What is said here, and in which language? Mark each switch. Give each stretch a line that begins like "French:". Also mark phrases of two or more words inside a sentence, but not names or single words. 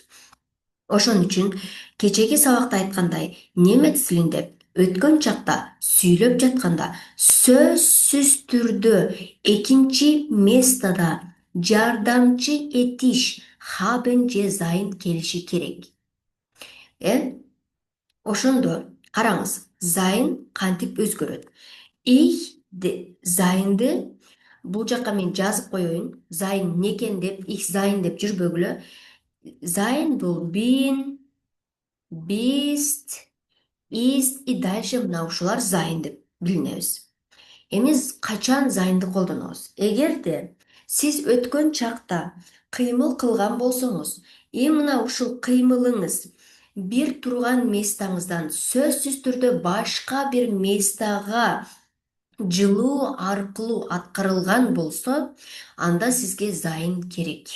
Kyrgyz: Ошон үчүн кечеги сабакта айткандай, немец тилинде өткөн чакта сүйлөп жатканда сөзсүз түрдө экинчи местада жардамчы этиш haben же sein келиши керек. Ошондо караңыз, sein кантип өзгөрөт?
German: Ich seynди
Kyrgyz: бул жакка мен жазып коеюн. Sein не экен деп,
German: ich sein
Kyrgyz: деп жүрбөгүлө. Sein бул
German: bin, bist, ist
Russian: и дальше
Kyrgyz: мына ушулар sein деп билинебиз. Эми качан seynди колдонобуз? Эгерде сиз өткөн чакта кыймыл кылган болсоңуз, мына ушул кыймылыңыз бир турган местаңыздан сөзсүз түрдө башка бир местага жылуу аркылуу аткарылган болсо, анда сизге sein керек.